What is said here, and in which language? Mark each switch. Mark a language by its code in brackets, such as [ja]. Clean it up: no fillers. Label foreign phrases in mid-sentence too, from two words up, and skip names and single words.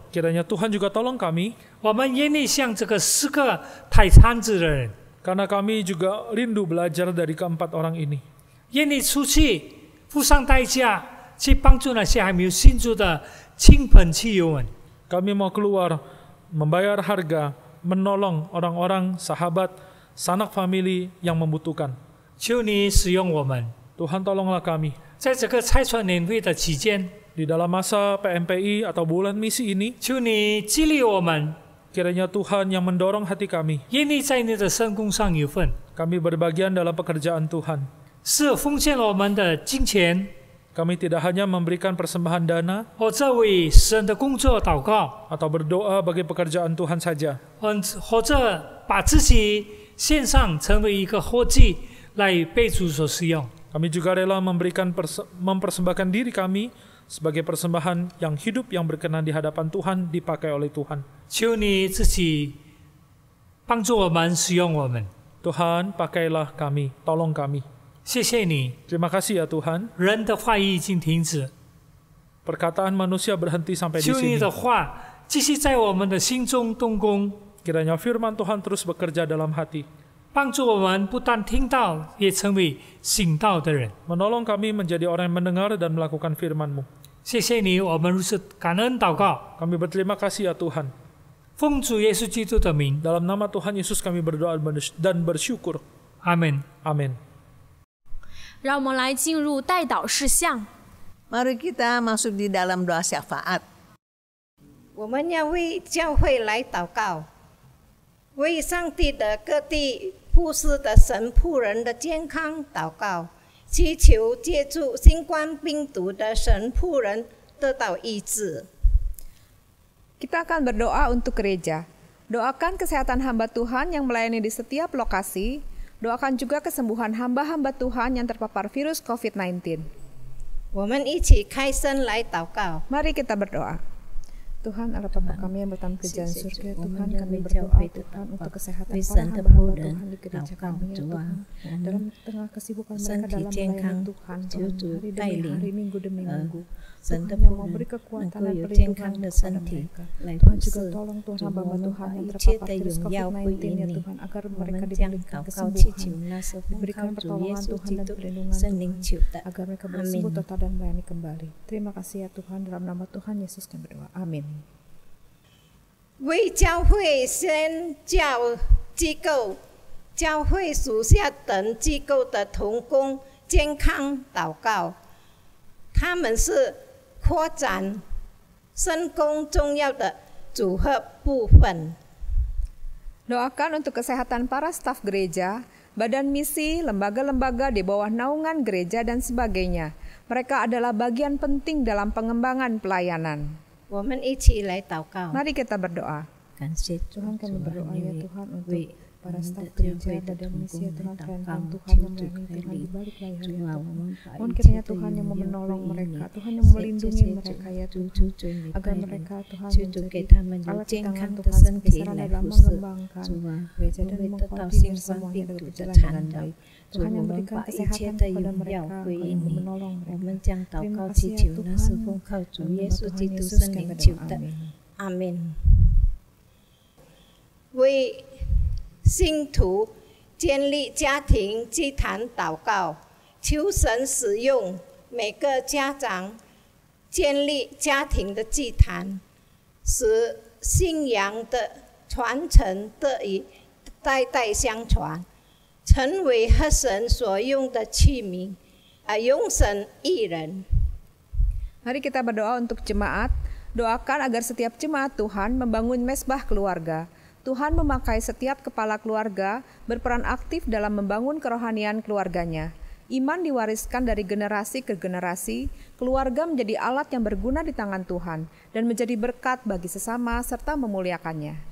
[id] Kiranya Tuhan juga tolong kami, [zh] 我们愿意像这个4个抬摊子的人， [id] karena kami juga rindu belajar dari keempat orang ini. [zh] 愿意出去付上代价，去帮助那些还没有信主的亲朋戚友们。 [id] Kami mau keluar, membayar harga, menolong orang-orang, sahabat, sanak famili yang membutuhkan. [zh] 求你使用我们， [id] Tuhan tolonglah kami. [zh] 在这个拆船年会的期间， [id] Di dalam masa PMPI atau bulan misi ini, [zh] 求你激励我们， [id] kiranya Tuhan yang mendorong hati kami. [zh] 愿意在你的圣工上有份， [id] Kami berbagian dalam pekerjaan Tuhan. [zh] 是奉献我们的金钱， [id] Kami tidak hanya memberikan persembahan dana [zh] 或者为神的工作祷告， [id] atau berdoa bagi pekerjaan Tuhan saja, [zh] 或者把自己献上成为一个活祭来被主所使用。 [id] kami juga rela mempersembahkan diri kami sebagai persembahan yang hidup yang berkenan di hadapan Tuhan, dipakai oleh Tuhan. [zh] 求你自己帮助我们，使用我们。 [id] Tuhan, pakailah kami, tolong kami. [zh] 谢谢你， [id] Terima kasih ya Tuhan. [zh] 人的话语已经停止， [id] Perkataan manusia berhenti sampai di [zh] 求你 [id] sini. [zh] 的话继续在我们的心中动工， [id] Kiranya firman Tuhan terus bekerja dalam hati, [zh] 帮助我们不但听到，也成为行道的人。 [id] menolong kami menjadi orang yang mendengar dan melakukan firman-Mu. [zh] 谢谢你，我们如此感恩祷告， [id] Kami berterima kasih ya Tuhan. [zh] 奉主耶稣基督的名， [id] Dalam nama Tuhan Yesus kami berdoa dan bersyukur. [zh] 阿门。 [id] Amin. [zh] 让我们来进入代祷事项。 [id] Mari kita masuk di dalam doa syafaat. [zh] 我们要为教会来祷告，为上帝的各地服侍的神仆人的健康祷告，祈求借助新冠病毒的神仆人得到医治。 [id] Kita akan berdoa untuk gereja. Doakan kesehatan hamba Tuhan yang melayani di setiap lokasi. Doakan juga kesembuhan hamba-hamba Tuhan yang terpapar virus COVID-19. [zh] 我们一起开声来祷告。 [id] Mari kita berdoa. Tuhan Allah Bapa kami yang bertahta di jalan surga, Tuhan kami berdoa Tuhan untuk kesehatan para hamba-hamba Tuhan di gereja kami ya Tuhan. Dalam tengah kesibukan mereka dalam melayani Tuhan, hari demi hari, minggu demi minggu. Tuhan yang mau beri kekuatan dan perlindungan kepada mereka. Tuhan juga tolong Tuhan hamba-hamba Tuhan yang terpapar virus COVID-19 ya Tuhan, agar mereka diberikan kesembuhan, diberikan pertolongan Tuhan dan perlindungan Tuhan, agar mereka bersembuh total dan melayani kembali. Terima kasih ya Tuhan, dalam nama Tuhan Yesus kami berdoa. Amin. [zh] 为教会宣教机构教会属下等机构的同工健康祷告，他们是扩展圣工重要的组合部分。 [id] Doakan untuk kesehatan para staf gereja, badan misi, lembaga-lembaga di bawah naungan gereja dan sebagainya. Mereka adalah bagian penting dalam pengembangan pelayanan. [zh] 我们一起来祷告。 [id] Mari kita berdoa. [zh] 感谢 [id] Tuhan kami berdoa ya Tuhan untuk para staf gereja, badan misi ya Tuhan, pelayanan Tuhan yang melayani Tuhan di balik layar ya Tuhan. Mohon kiranya Tuhan yang menolong mereka, Tuhan yang melindungi mereka ya Tuhan, agar mereka Tuhan menjadi alat di tangan Tuhan sebesaran dalam mengembangkan gereja dan mengkoordinir semuanya dapat berjalan dengan baik. Tuhan yang memberikan kesehatan kepada mereka, Tuhan yang menolong mereka. Terima kasih ya Tuhan, dalam nama Tuhan Yesus kami berdoa. Amin. [zh] 为信徒建立家庭祭坛祷告，求神使用每个家长建立家庭的祭坛，使信仰的传承得以代代相传，成为合神所用的器皿，永生益人。 [id] Mari kita berdoa untuk jemaat. Doakan agar setiap jemaat Tuhan membangun mesbah keluarga. Tuhan memakai setiap kepala keluarga berperan aktif dalam membangun kerohanian keluarganya. Iman diwariskan dari generasi ke generasi, keluarga menjadi alat yang berguna di tangan Tuhan dan menjadi berkat bagi sesama serta memuliakannya.